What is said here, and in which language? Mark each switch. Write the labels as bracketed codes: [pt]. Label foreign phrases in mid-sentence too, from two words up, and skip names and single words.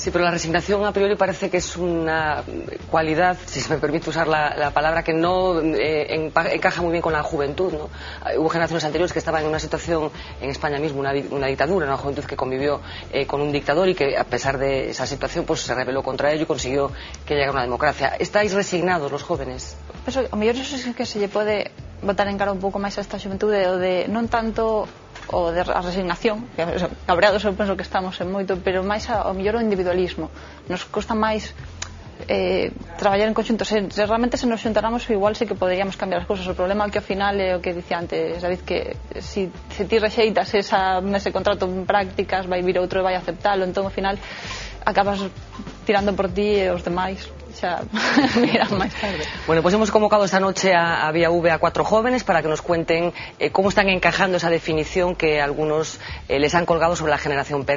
[es] Sí, pero la resignación a priori parece que es una cualidad, si se me permite usar la palabra, que no encaja muy bien con la juventud, ¿no? Hubo generaciones anteriores que estaban en una situación, en España mismo, una dictadura, una juventud que convivió con un dictador y que a pesar de esa situación pues se rebeló contra ello y consiguió que llegara una democracia. ¿Estáis resignados los jóvenes? [gl] Eso, a mellor eso sí que se lle pode botar en cara un pouco máis a esta xuventude, o de non tanto o de a resignación, que cabreados eu penso que estamos en moito, pero máis ao mellor o individualismo. Nos custa máis traballar en conxunto. Se realmente se nos xuntáramos, igual sí que poderíamos cambiar as cousas. O problema é que ao final é o que dicía antes David, que se ti rexeitas ese contrato en prácticas, vai vir outro e vai aceptalo, entón ao final acabas tirando por ti e os demais xa miran máis tarde. [es] Bueno, pues hemos convocado esta noche a Vía V a 4 jóvenes para que nos cuenten cómo están encajando esa definición que algunos les han colgado sobre la generación perdida.